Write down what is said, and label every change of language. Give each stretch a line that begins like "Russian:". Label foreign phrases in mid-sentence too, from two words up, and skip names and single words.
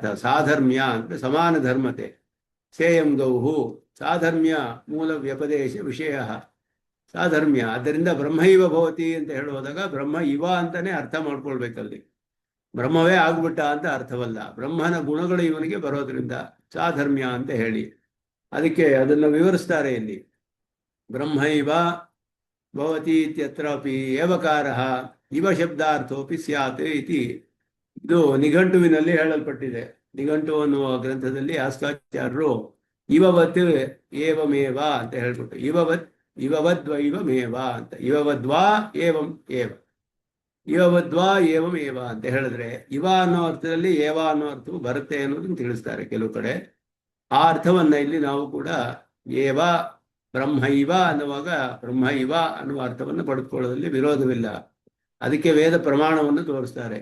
Kannada: ಸಾಧರ್ಮ್ಯ ಅಂದ್ರೆ ಸಮಾನ ಧರ್ಮತೆ,
Sanskrit: ಸೇಯಂ ಗೌಹು ಸಾಧರ್ಮ್ಯ ಮೂಲ ವ್ಯಪದೇಶ ವಿಷಯ ಸಾಧರ್ಮ್ಯ.
Kannada: ಆದ್ದರಿಂದ
Sanskrit: ಬ್ರಹ್ಮ ಇವ ಭವತಿ
Kannada: ಅಂತ ಹೇಳುವಾಗ
Sanskrit: ಬ್ರಹ್ಮ ಇವ
Kannada: ಅಂತಾನೆ ಅರ್ಥ ಮಾಡ್ಕೊಳ್ಬೇಕಲ್ಲಿ. ಬ್ರಹ್ಮವೇ ಆಗ್ಬಿಟ್ಟ ಅಂತ ಅರ್ಥವಲ್ಲ, ಬ್ರಹ್ಮನ ಗುಣಗಳು ಇವನಿಗೆ ಬರೋದ್ರಿಂದ ಸಾಧರ್ಮ್ಯ ಅಂತ ಹೇಳಿ ಅದಕ್ಕೆ ಅದನ್ನು ವಿವರಿಸ್ತಾರೆ ಇಲ್ಲಿ.
Sanskrit: ಬ್ರಹ್ಮ ಇವ ಭವತಿ ಇತ್ಯತ್ರಾಪಿ ಏವಕಾರಃ ಇವ ಶಬ್ದಾರ್ಥೋಪಿ ಸ್ಯಾತ್ ಇತಿ.
Kannada: ಇದು ನಿಘಂಟುವಿನಲ್ಲಿ ಹೇಳಲ್ಪಟ್ಟಿದೆ. ನಿಘಂಟು ಅನ್ನುವ ಗ್ರಂಥದಲ್ಲಿ ಯಾಸ್ಕಾಚಾರ್ಯರು
Sanskrit: ಇವವತ್ ಏವಮೇವ
Kannada: ಅಂತ ಹೇಳ್ಬಿಟ್ಟು ಇವವದ್ವೈವಮೇವ ಅಂತ,
Sanskrit: ಇವವದ್ವಾ ಏವಂ ಏವ, ಇವವದ್ವಾ ಏವಂ ಏವ
Kannada: ಅಂತ ಹೇಳಿದ್ರೆ ಇವ ಅನ್ನೋ ಅರ್ಥದಲ್ಲಿ ಏವ ಅನ್ನೋ ಅರ್ಥವು ಬರುತ್ತೆ ಅನ್ನೋದನ್ನು ತಿಳಿಸ್ತಾರೆ ಕೆಲವು ಕಡೆ. ಆ ಅರ್ಥವನ್ನ ಇಲ್ಲಿ ನಾವು ಕೂಡ
Sanskrit: ಏವ ಬ್ರಹ್ಮ ಇವ
Kannada: ಅನ್ನುವಾಗ
Sanskrit: ಬ್ರಹ್ಮ ಇವ
Kannada: ಅನ್ನುವ ಅರ್ಥವನ್ನು ಪಡೆದುಕೊಳ್ಳೋದ್ರಲ್ಲಿ ವಿರೋಧವಿಲ್ಲ. ಅದಕ್ಕೆ ವೇದ ಪ್ರಮಾಣವನ್ನು ತೋರಿಸ್ತಾರೆ.